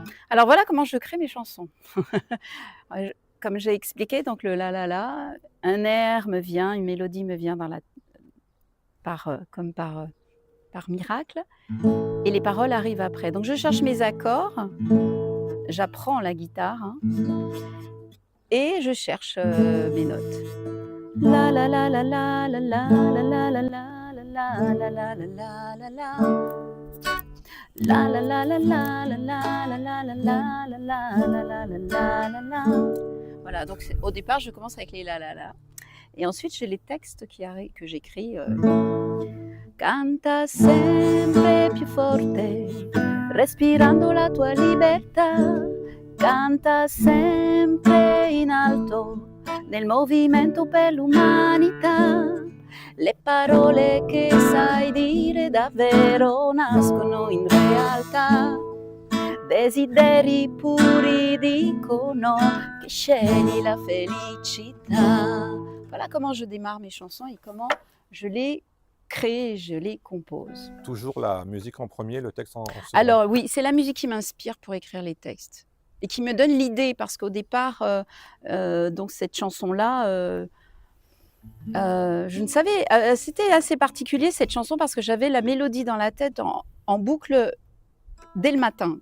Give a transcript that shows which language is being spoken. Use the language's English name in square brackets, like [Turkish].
[French] Alors voilà comment je crée mes chansons. Comme j'ai expliqué, donc le la la la, un air me vient, une mélodie me vient dans la comme par miracle et les paroles arrivent après. Donc je cherche mes accords, j'apprends la guitare, hein, et je cherche, mes notes. La la la la la la la la la la la la la la la la la la. La la la la la la la la la la la la la la la la la la. Voilà, donc au départ, je commence avec les la la la. Et ensuite, j'ai les textes que j'écris. [Italian] Canta sempre più forte, respirando la tua libertà. Canta sempre in alto, nel movimento per l'umanità. Le parole che sai dire davvero nascono in realtà. Desideri puri dicono che scegli la felicità. [French] Voilà comment je démarre mes chansons et comment je les crée, je les compose. Toujours la musique en premier, le texte en second. Alors oui, c'est la musique qui m'inspire pour écrire les textes et qui me donne l'idée parce qu'au départ, donc cette chanson-là, je ne savais, c'était assez particulier cette chanson parce que j'avais la mélodie dans la tête en boucle dès le matin.